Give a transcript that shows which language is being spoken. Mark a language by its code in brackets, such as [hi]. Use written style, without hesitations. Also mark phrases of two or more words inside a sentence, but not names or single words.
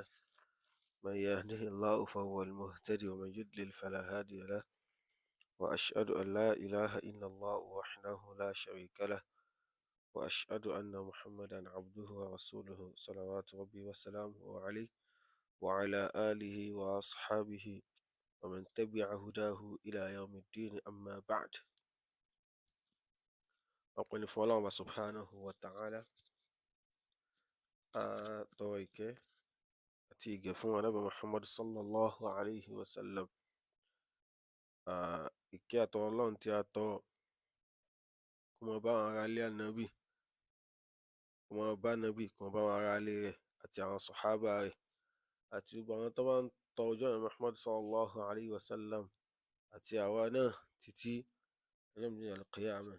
[ar] من يهده الله فهو المهتدي ومن يضلل فلا هادي له، وأشهد أن لا إله إلا الله وحده لا شريك له، وأشهد أن محمدا عبده ورسوله صلوات ربي وسلامه عليه وعلى آله وأصحابه ومن تبع هداه إلى يوم الدين. أما بعد، [yo] ọpẹ́ ni fún Ọlọ́run Ọba [ar] سبحانه وتعالى. [yo] Tọrọ ìkẹ́ àti ìgẹ̀ fún Ànábì Muhammad [ar] صلى الله عليه وسلم. [yo] Ìkẹ́ àtọrọ Ọlọ́run tí a tọrọ kó máa bá àwọn ará ilé Ànábì, kó máa bá Ànábì, kó máa bá àwọn ará ilé rẹ̀ àti àwọn sàhábà rẹ̀ àti gbogbo àwọn tó bá ń tọ ojú ọ̀nà Muhammad [ar] صلى الله عليه وسلم [yo] àti àwa náà títí ọjọ́ ìgbéǹde al-qiyamah.